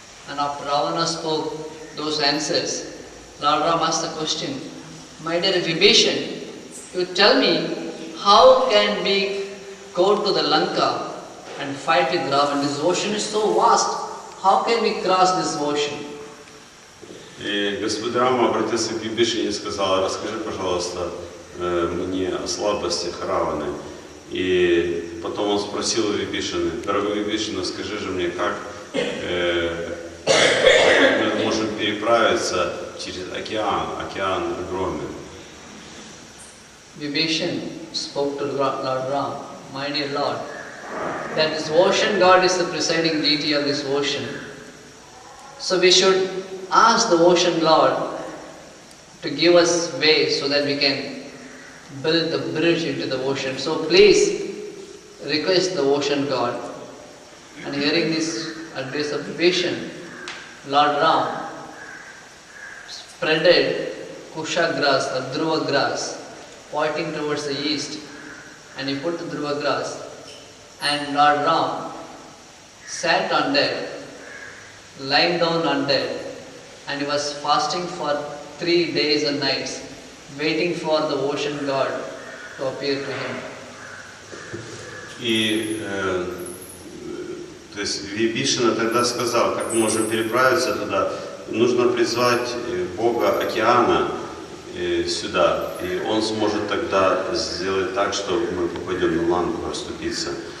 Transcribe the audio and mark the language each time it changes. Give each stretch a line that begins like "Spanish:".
English: And after Ravana spoke those answers, Lord Ram asked the question, "My dear Vibhishan, you tell me, how can we go to the Lanka and fight with Ravan? This ocean is so vast. How can we cross this ocean?"
Russian: И Господь Рама обратился к Вибишане и сказал: расскажи, пожалуйста, мне о слабостях Раваны. И потом он спросил у Вибишаны: дорогой Вибишана, скажи же мне, как мы можем переправиться через океан, океан огромен.
English: Vibhishan spoke to Lord Ram, "My dear Lord, that this ocean god is the presiding deity of this ocean. So we should ask the ocean lord to give us way so that we can build the bridge into the ocean. So please request the ocean god. And hearing this advice of Vibhishan, Lord Ram spreaded kusha grass or dhruva grass pointing towards the east, and he put the dhruva grass, and Lord Ram sat on that, lying down on that, and he was fasting for 3 days and nights, waiting for the ocean god to appear to him.
Russian: И то есть Вибишана тогда сказал, как мы можем переправиться туда, нужно призвать Бога океана сюда, и он сможет тогда сделать так, что мы попадем на ланку, расступиться.